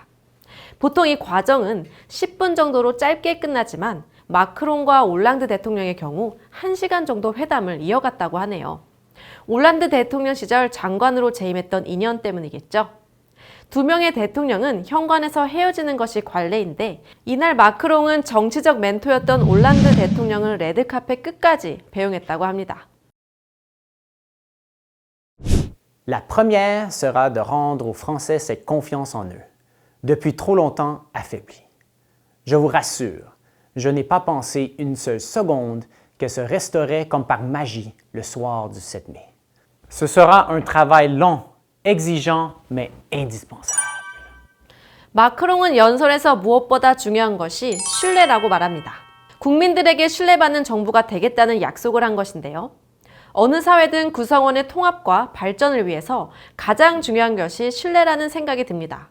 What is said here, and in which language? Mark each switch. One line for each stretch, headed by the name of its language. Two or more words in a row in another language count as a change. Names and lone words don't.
Korean: 보통 이 과정은 10분 정도로 짧게 끝나지만 마크롱과 올랑드 대통령의 경우 1시간 정도 회담을 이어갔다고 하네요. 올랑드 대통령 시절 장관으로 재임했던 인연 때문이겠죠. 두 명의 대통령은 현관에서 헤어지는 것이 관례인데 이날 마크롱은 정치적 멘토였던 올랑드 대통령을 레드카펫 끝까지 배웅했다고 합니다.
French: La première sera de rendre aux Français cette confiance en eux, depuis trop longtemps affaiblie. Je vous rassure, je n'ai pas pensé une seule seconde qu'elle se restaurait comme par magie le soir du 7 mai. Ce sera un travail long, exigeant, mais indispensable.
Korean: 마크롱은 연설에서 무엇보다 중요한 것이 신뢰라고 말합니다. 국민들에게 신뢰받는 정부가 되겠다는 약속을 한 것인데요. 어느 사회든 구성원의 통합과 발전을 위해서 가장 중요한 것이 신뢰라는 생각이 듭니다.